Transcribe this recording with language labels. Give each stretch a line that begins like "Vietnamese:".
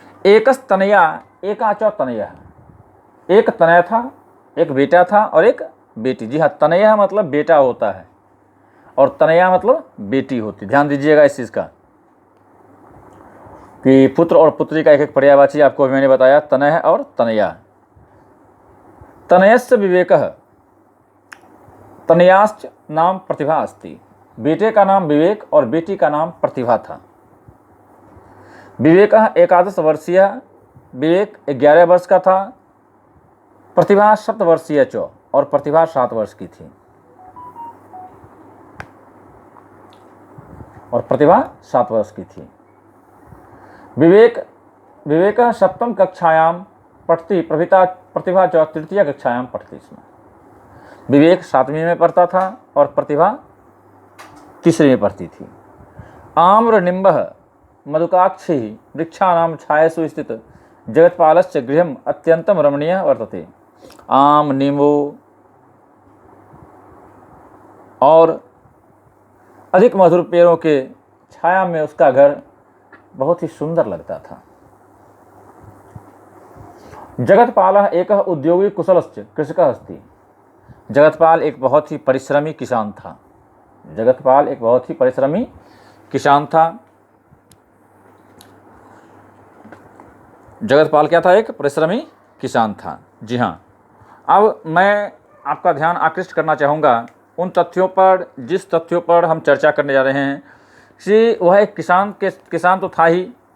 Sanskrit: एकस्तनया एका च तनया,
Hindi: एक तनय था, एक बेटा था और एक बेटी। जी हाँ, तनया मतलब बेटा होता है और तनया मतलब बेटी होती। ध्यान दीजिएगा इस चीज़ का कि पुत्र और पुत्री का एक एक पर्यायवाची आपको मैंने बताया, तनय और तनया।
Sanskrit: तनयस्य विवेकः, तनयाश्च नाम प्रतिभा अस्ति।
Hindi: बेटे का नाम विवेक और बेटी का नाम प्रतिभा था।
Sanskrit: विवेकः 11 वर्षीय,
Hindi: विवेक 11 वर्ष का था।
Sanskrit: प्रतिभा 7 वर्षीय च,
Hindi: और प्रतिभा 7 वर्ष की थी। और प्रतिभा 7 वर्ष की थी।
Sanskrit: विवेक 7वीं कक्षायां पठति, प्रतिभा च 3य कक्षायां पठति स्म।
Hindi: विवेक 7वीं में पढ़ता था और प्रतिभा 3री में पढ़ती थी।
Sanskrit: आम्र निम्बः मधुकाक्षी वृक्षाणां छायासु स्थित जगतपालस्य गृहम् अत्यंतं रमणीय वर्तते।
Hindi: आम, नींबू और अधिक मधुर पेड़ों के छाया में उसका घर बहुत ही सुंदर लगता था।
Sanskrit: जगतपालः एकः उद्योगी कुशलश्च कृषकः अस्ति।
Hindi: जगतपाल एक बहुत ही परिश्रमी किसान था। जगतपाल एक बहुत ही परिश्रमी किसान था। जगतपाल क्या था? एक परिश्रमी किसान था। जी हाँ। अब मैं आपका ध्यान आकृष्ट करना चाहूँगा उन तथ्यों पर, जिस तथ्यों पर हम चर्चा करने जा रहे हैं कि वह एक किसान तो था ही।